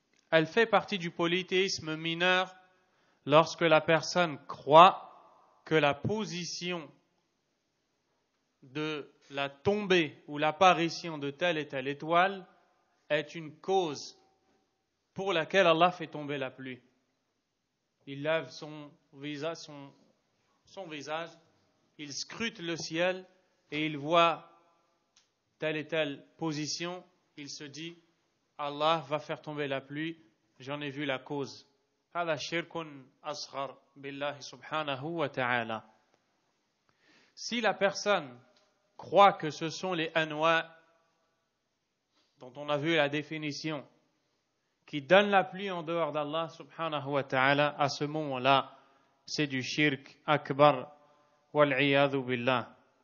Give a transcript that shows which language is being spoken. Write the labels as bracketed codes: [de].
[fr] Elle fait partie du polythéisme mineur lorsque la personne croit que la position de la tombée ou l'apparition de telle et telle étoile est une cause pour laquelle Allah fait tomber la pluie. Il lève son visage, son visage, il scrute le ciel et il voit telle et telle position, il se dit Allah va faire tomber la pluie, j'en ai vu la cause. [ar] هذا شرك أصغر بالله سبحانه وتعالى. [fr] Si la personne croit que ce sont les anwa dont on a vu la définition qui donnent la pluie en dehors d'Allah subhanahu wa ta'ala, à ce moment-là c'est du shirk akbar wal-'iyadhu billah.